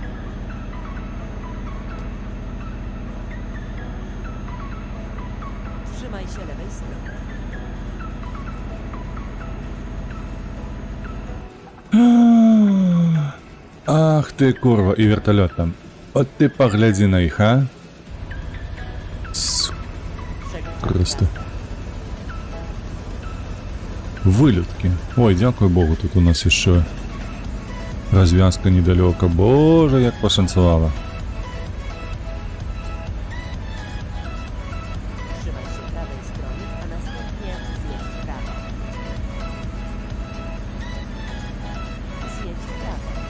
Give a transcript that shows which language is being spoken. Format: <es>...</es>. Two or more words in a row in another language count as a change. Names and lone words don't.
<pl>Trzymaj się lewej strony.</pl> <be>Ах ты, курва, і верталёт там. От ты паглядзі на іх, а? Просто. Вылетки.</be> <ru>Ой,</ru> <uk>дякую Богу,</uk> <ru>тут у нас еще развязка недалеко.</ru> <uk>Боже, як пошанцевало.</uk> <pl>Trzymaj się prawej strony, a następnie zjedź w prawo. Zjedź w prawo.</pl>